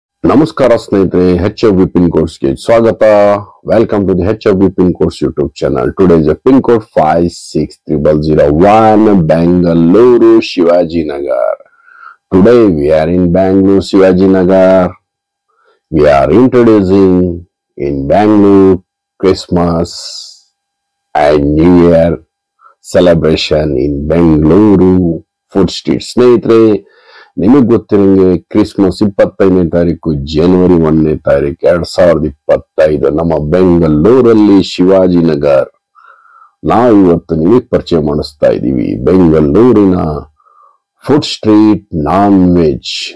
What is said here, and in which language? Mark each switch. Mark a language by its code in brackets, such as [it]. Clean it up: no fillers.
[kn] ನಮಸ್ಕಾರ ಸ್ನೇಹಿತರೆ, HFB pin ಕೋರ್ಸ್ಗೆ ಸ್ವಾಗತ. [en] Welcome to the HFB pin course YouTube channel. Today is pin code 56301 Bangalore Shivaji Nagar. Today we are in Bangalore Shivaji Nagar. We are introducing in Bangalore Christmas and New Year celebration in Bangalore Food Street. [kn] ಸ್ನೇಹಿತರೆ, ನಿಮಗೆ ಗೊತ್ತಿರಂಗೆ Christmas 25ನೇ ತಾರೀಕು ಜನವರಿ 1ನೇ ತಾರೀಕು 2025 ನಮ್ಮ ಬೆಂಗಳೂರಲ್ಲಿ ಶಿವಾಜಿನಗರ್. ನಾವು ಇವತ್ತು ನಿಮಗೆ ಪರಿಚಯ ಮಾಡಿಸ್ತಾ ಇದ್ದೀವಿ ಬೆಂಗಳೂರಿನ ಫುಡ್ ಸ್ಟ್ರೀಟ್ ನಾನ್ ವೆಜ್.